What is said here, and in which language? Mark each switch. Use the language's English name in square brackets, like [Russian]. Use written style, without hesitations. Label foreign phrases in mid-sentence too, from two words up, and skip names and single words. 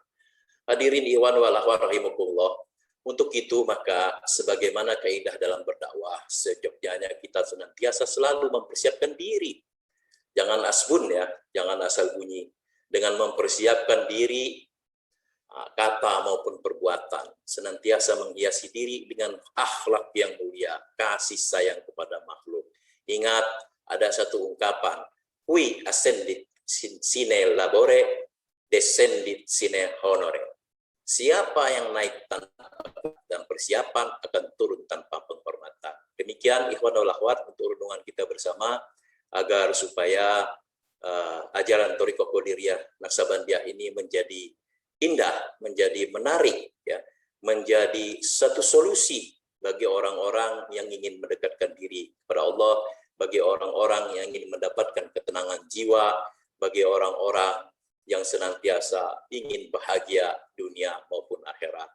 [Indonesian] Hadirin [Arabic] إخوان والأخوات رحمكم الله. [Indonesian] Untuk itu maka sebagaimana kaidah dalam berdakwah, seyogyanya kita senantiasa selalu mempersiapkan diri. Jangan asbun ya, jangan asal bunyi. Dengan mempersiapkan diri, kata maupun perbuatan, senantiasa menghiasi diri dengan akhlak yang mulia, kasih sayang kepada makhluk. Ingat, ada satu ungkapan, [Latin] qui ascendit sine labore, descendit sine honore. [Indonesian] Siapa yang naik tanpa dan persiapan akan turun tanpa penghormatan. Demikian [Arabic] إخوان والأخوات [Indonesian] untuk renungan kita bersama, agar supaya ajaran Thariqah Qadiriyah Naqsabandiyah ini menjadi indah, menjadi menarik, ya, menjadi satu solusi bagi orang-orang yang ingin mendekatkan diri kepada Allah, bagi orang-orang yang ingin mendapatkan ketenangan jiwa, bagi orang-orang yang senantiasa ingin bahagia dunia maupun akhirat.